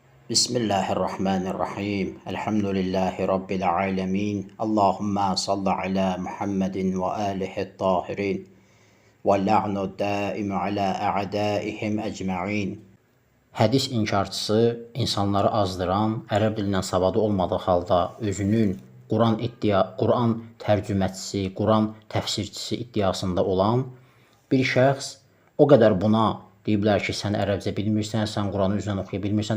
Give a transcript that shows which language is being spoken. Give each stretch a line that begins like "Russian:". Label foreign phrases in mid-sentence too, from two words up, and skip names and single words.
Arabic: بسم الله الرحمن الرحيم. الحمد لله رب العالمين. اللهم صل على محمد وآله الطاهرين. واللعن الدائم على أعدائهم أجمعين.
Azerbaijani: Hədis inkarçısı insanları azdıran, ərəb dilindən savadı olmadığı halda özünün Quran tərcüməçisi, Quran təfsirçisi iddiasında olan bir şəxs o qədər buna deyiblər ki, sən ərəbcə bilmirsən, sən Quranı üzrən oxuya bilmirsən.